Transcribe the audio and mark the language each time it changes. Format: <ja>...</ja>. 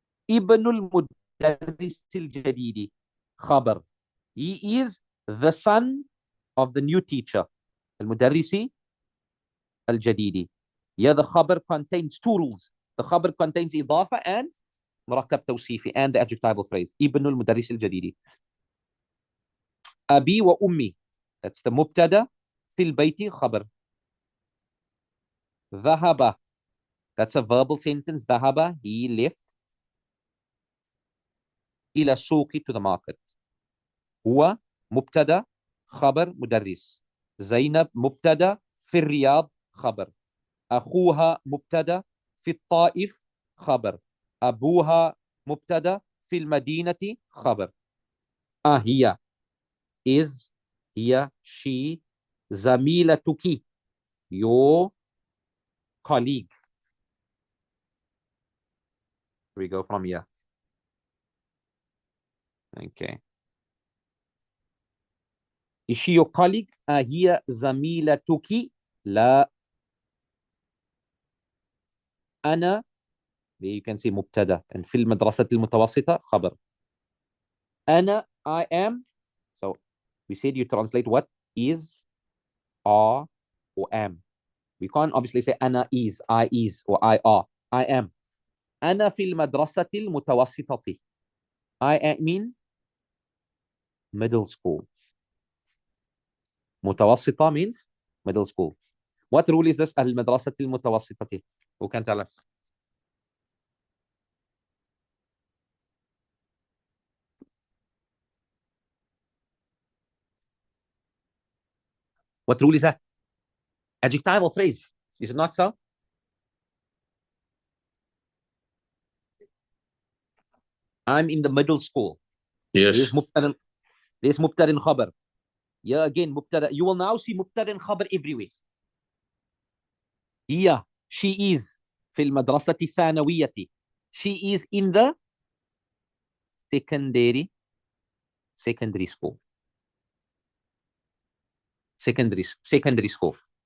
<ar>ابن المدرس الجديد خبر.</ar> <en>He is the son of the new teacher.</en> <ar>المدرس الجديد.</ar> <en>Yeah, the khabar contains two rules. The khabar contains إضافة and</en> <ar>مركب توصيفي</ar> <en>and the adjectival phrase.</en> <ar>ابن المدرس الجديد. أبي وأمي.</ar> <en>That's the</en> <ar>مبتدا. في البيت خبر. ذهب</ar> <en>That's a verbal sentence.</en> <ar>ذهب,</ar> <en>he left.</en> <ar>إلى السوق,</ar> <en>to the market.</en> <ar>هو مبتدأ خبر مدرس. زينب مبتدأ في الرياض خبر. أخوها مبتدأ في الطائف خبر. أبوها مبتدأ في المدينة خبر.</ar> <en>هي is, هي she,</en> <ar>زميلتك</ar> <en>your colleague. We go from here. Okay. Is she your colleague?</en> <ar>هي زميلتك. لا. أنا,</ar> <en>there you can see</en> <ar>مبتدأ, and في المدرسة المتوسطة خبر.</ar> <en>أنا, I am. So we said you translate what is, are, or am. We can't obviously say أنا is, I is, or I are. I am.</en> <ar>أنا في المدرسة المتوسطة.</ar> <en>I mean middle school. متوسطة means middle school. What rule is this?</en> <ar>المدرسة المتوسطة.</ar> <en>Who can tell us? What rule is that? Adjectival phrase. Is it not so? I'm in the middle school. Yes. There's</en> <ar>مبتدأ خبر.</ar> <en>Yeah, again, مبتدأ. You will now see</en> <ar>مبتدأ خبر</ar> <en>everywhere.</en> <ar>هي,</ar> <en>she is</en> <ar>في المدرسة الثانوية.</ar> <en>She is in the secondary school. Secondary school.</en>